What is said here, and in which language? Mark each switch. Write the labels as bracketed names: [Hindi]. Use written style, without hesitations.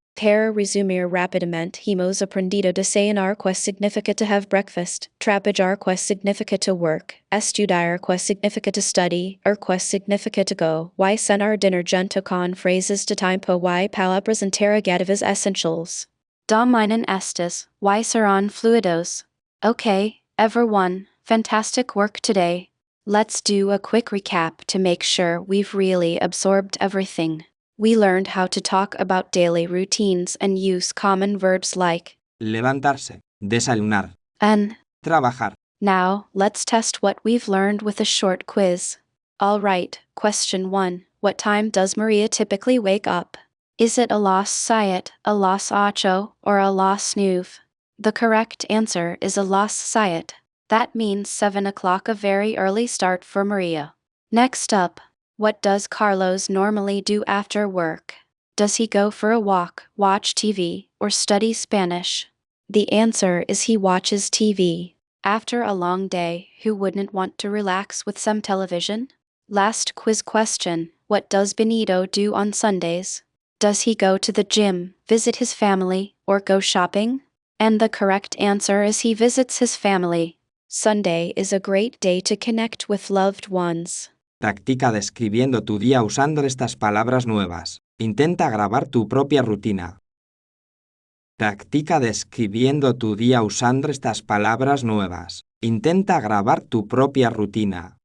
[Spanish] Para resumir rápidamente, hemos aprendido desayunar que significa [English] to have breakfast, [Spanish] trabajar que significa [English] to work, [Spanish] estudiar que significa [English] to study, [Spanish] que significa [English] to go, [Spanish] y cenar [English] dinner [Spanish] junto con frases de tiempo y palabras interrogativas essentials. Dominen estes, y serán fluidos. [English] Okay, everyone, fantastic work today. Let's do a quick recap to make sure we've really absorbed everything. We learned how to talk about daily routines and use common verbs like [Spanish] Levantarse, desayunar, [English] and. [Spanish] trabajar. [English] Now, let's test what we've learned with a short quiz. All right, question 1. What time does Maria typically wake up? Is it [Spanish] a las siete, a las ocho, [English] or [Spanish] a las nueve? [English] The correct answer is [Spanish] a las siete. [English] That means 7 o'clock, a very early start for Maria. Next up, what does Carlos normally do after work? Does he go for a walk, watch TV, or study Spanish? The answer is he watches TV. After a long day, who wouldn't want to relax with some television? Last quiz question, what does Benito do on Sundays? Does he go to the gym, visit his family, or go shopping? And the correct answer is he visits his family. Sunday is a great day to connect with loved ones. [Spanish] Practica describiendo tu día usando estas palabras nuevas. Intenta grabar tu propia rutina. Practica describiendo tu día usando estas palabras nuevas. Intenta grabar tu propia rutina.